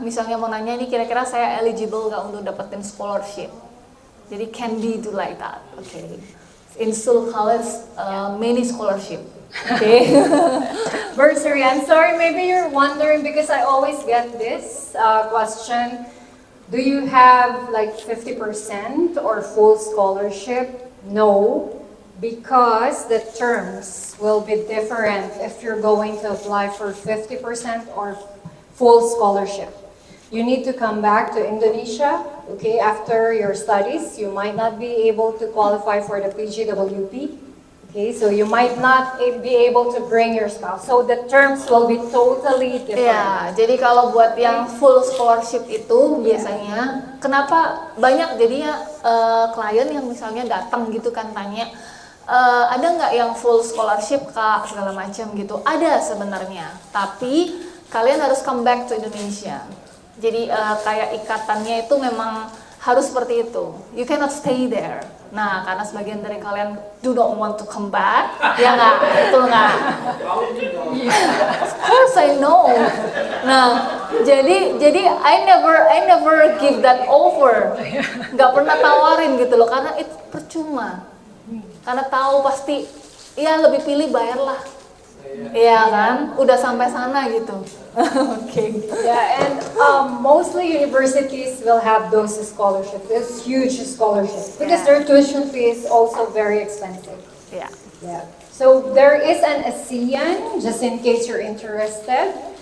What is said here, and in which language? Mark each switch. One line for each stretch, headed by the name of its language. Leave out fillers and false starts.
Indonesian: Misalnya mau nanya ini kira-kira saya eligible nggak untuk dapetin scholarship. Jadi
English: can be do like that. Okay. In Sault College, many scholarship. Okay. Bursary. I'm sorry, maybe you're wondering because I always get this question. Do you have like 50% or full scholarship? No, because the terms will be different if you're going to apply for 50% or full scholarship. You need to come back to Indonesia, okay, after your studies. You might not be able to qualify for the PGWP, okay, so you might not be able to bring your spouse. So the terms will be totally different.
Indonesian: Ya, jadi kalau buat yang full scholarship itu biasanya, kenapa banyak jadinya klien yang misalnya datang gitu kan tanya, ada nggak yang full scholarship kak segala macam gitu? Ada sebenarnya, tapi kalian harus
English: come back to Indonesia.
Indonesian: Jadi kayak ikatannya itu memang harus seperti itu.
English: You cannot stay there.
Indonesian: Nah, karena sebagian dari kalian
English: do not want to come back,
Indonesian: ya nggak? Betul nggak?
English: Of course I know.
Indonesian: Nah, jadi
English: I never give that over.
Indonesian: Nggak pernah tawarin gitu loh, karena itu percuma. Karena tahu pasti, ya lebih pilih bayarlah. Iya kan, udah sampai sana gitu. Okay.
English: Yeah, and mostly universities will have those scholarships. It's huge scholarships because their tuition fee is also very expensive. Yeah. Yeah. So there is an ASEAN, just in case you're interested.